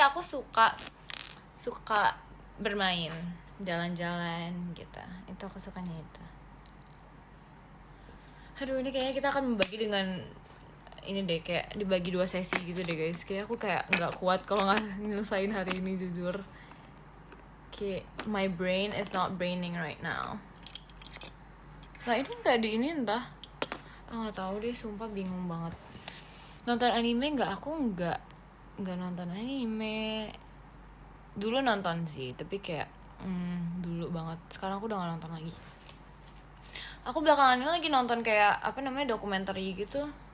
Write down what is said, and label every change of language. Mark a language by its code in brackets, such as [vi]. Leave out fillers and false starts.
[id] Aku suka bermain, jalan-jalan gitu. Itu aku sukanya itu. Aduh, ini kayaknya kita akan membagi dengan ini deh, kayak dibagi 2 sesi gitu deh guys. Kayak aku kayak nggak kuat kalau nggak nyelesain hari ini, jujur. [en] Kayak my brain is not braining right now. [id] Nah ini nggak di ini entah. Nggak tahu deh, sumpah bingung banget. Nonton anime nggak? Aku nggak nonton anime. Dulu nonton sih, tapi kayak dulu banget. Sekarang aku udah nggak nonton lagi. Aku belakangan ini lagi nonton kayak apa namanya, dokumenter gitu.